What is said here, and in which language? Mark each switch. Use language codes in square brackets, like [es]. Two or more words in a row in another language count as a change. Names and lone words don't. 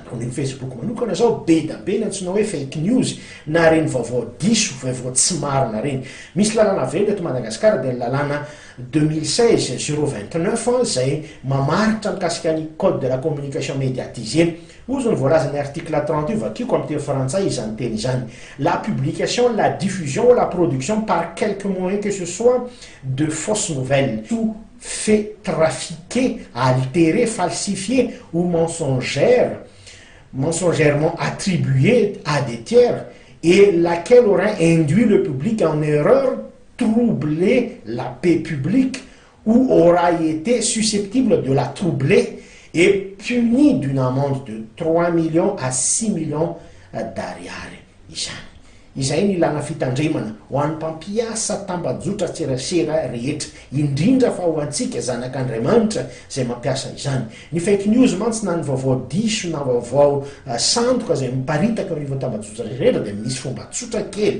[mg] Ny Facebook manokana zao be da be nantsona hoe [en] fake news [mg] na reny vaovao diso vaovao tsy marina reny. Misy lalàna velo eto Madagasikara dia lalàna 2016-029 izay mamaritra mikasika ny [fr] code de la communication médiatisée. [mg] Ozy ny voalazany article 38 vakiko amin'ny teny frantsay izany teny izany. [fr] La publication, la diffusion, la production par quelque moyen que ce soit de fausses nouvelles, tout fait trafiquer, altérer, falsifier ou mensongèrement attribué à des tiers et laquelle aurait induit le public en erreur, troublé la paix publique ou aura été susceptible de la troubler et puni d'une amende de 3 millions à 6 millions d'ariary. [mg] Izay ny ilana fitandremana ho an'ny mpampiasa tambajotra serasera rehetra, indrindra fa ho antsika zanak'Andriamanitra izay mampiasa izany. Ny [en] fake news [mg] mantsy na ny vaovao diso na vaovao sandoka izay miparitaka eo anivon'ny tambajotra rehetra dia misy fomba tsotra kely.